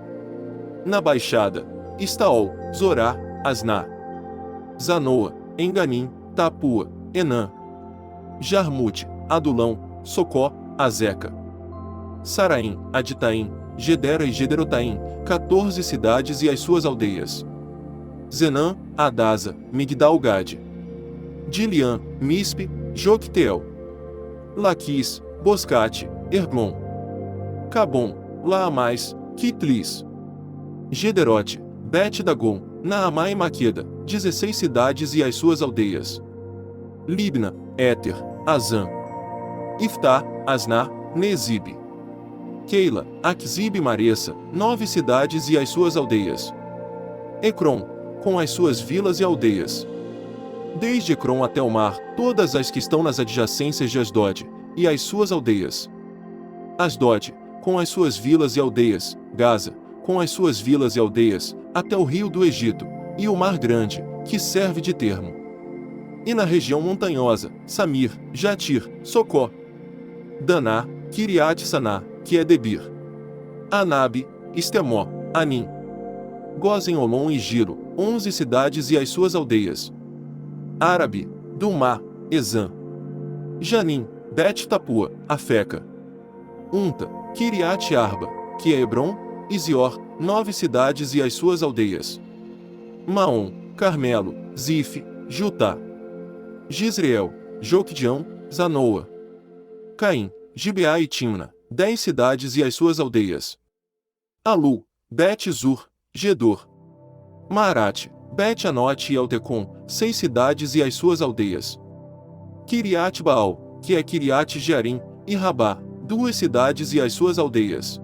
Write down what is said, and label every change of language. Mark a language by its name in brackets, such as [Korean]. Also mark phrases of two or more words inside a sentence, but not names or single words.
[Portuguese] Na Baixada, Estaol, Zorá, Asná, Zanoa, Enganim, Tapua, Enã, Jarmute, Adulão, Socó, Azeca, Saraim, Aditaim, Gedera e Gederotaim, 14 cidades e as suas aldeias. Zenã, Adasa, Migdal-Gade, Dilian, Mispe, Jocteel, Laquis, Boscate, Erglon, Cabom, Laamais, Kitlis, Gederote, Bet-Dagon, Naamá e Maqueda, 16 cidades e as suas aldeias. Libna, Éter, Azã, Iftá, Asná, Nezib, Keila, Aquzib e Maressa, 9 cidades e as suas aldeias. Ecrom, com as suas vilas e aldeias. Desde Ecrom até o mar, todas as que estão nas adjacências de Asdod, e as suas aldeias. Asdod, com as suas vilas e aldeias, Gaza, com as suas vilas e aldeias, até o rio do Egito, e o mar grande, que serve de termo. E na região montanhosa, Samir, Jatir, Socó, Daná, Kiriat-Saná, que é Debir, Anabe, Estemó, Anim, Gozen-Olom e Giro, 11 cidades e as suas aldeias. Árabe, Dumá, Ezã, Janim, Bet-Tapua, Afeca, Unta, Kiriat-Arba, que é Hebron, e Zior, 9 cidades e as suas aldeias. Maom, Carmelo, Zif, Jutá, Gisreel, Joquedeão, Zanoa, Caim, Gibeá e Timna, 10 cidades e as suas aldeias. Alu, Bet-Zur, Gedor, Maarate, Bet-Anote e Altecom, 6 cidades e as suas aldeias. Kiriat-Baal, que é Kiriat-Jearim, e Rabá, 2 cidades e as suas aldeias.